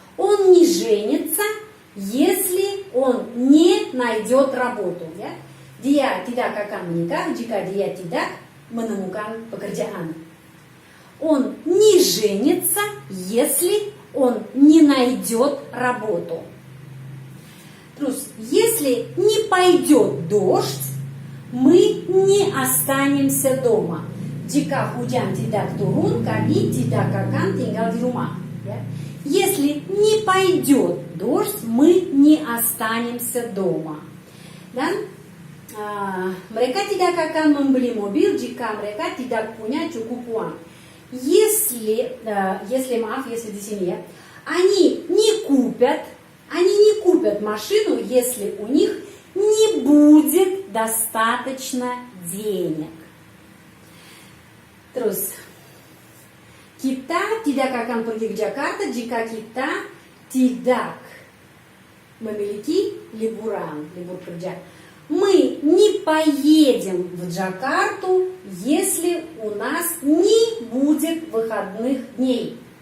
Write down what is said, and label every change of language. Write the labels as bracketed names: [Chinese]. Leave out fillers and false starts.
[Russian] Он не женится, если он не найдет работу. [Indonesian] Ya? Dia tidak akan menikah jika dia tidak menemukan pekerjaan. [Russian] Он не женится, если он не найдет работу. [Indonesian] Terus, [Russian] если не пойдет дождь, мы не останемся дома. [Indonesian] Jika hujan tidak turun, kami tidak akan tinggal di rumah. Ya? [Russian] Если не пойдет дождь, мы не останемся дома. [Indonesian] Dan mereka tidak akan membeli mobil jika mereka tidak punya cukup uang. [Russian] Если [Indonesian] di sini ya, [Russian] они не купят машину, если у них не будет достаточно денег. [Indonesian] Terus, kita tidak akan pergi ke Jakarta jika kita tidak memiliki libur kerja. [Russian] Мы не поедем в Джакарту, если у нас не будет выходных дней.